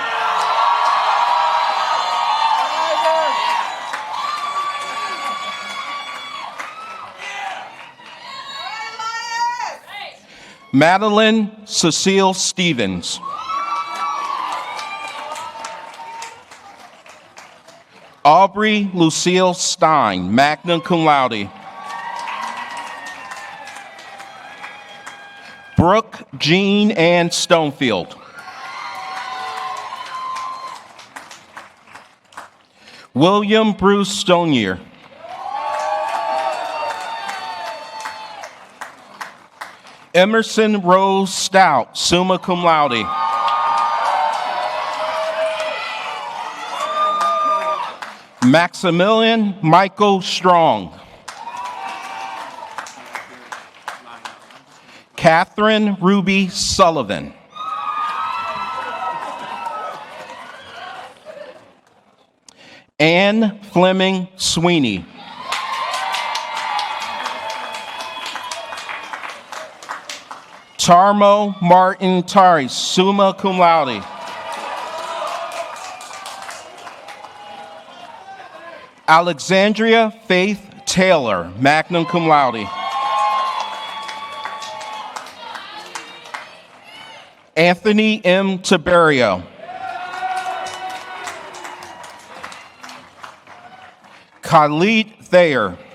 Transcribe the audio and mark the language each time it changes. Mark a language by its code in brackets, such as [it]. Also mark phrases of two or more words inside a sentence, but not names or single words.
[en] Madeline Cecile Stevens. Aubrey Lucille Stein, [la] magna cum laude. [en] Brooke Jean Ann Stonefield. William Bruce Stonier. Emerson Rose Stout, [la] summa cum laude. [en] Maximilian Michael Strong. Catherine Ruby Sullivan. Anne Fleming Sweeney. Tarmo Martin Tari, [la] summa cum laude. [en] Alexandria Faith Taylor, [la] magna cum laude. [en] Anthony M. Tiberio. Khalid Thayer.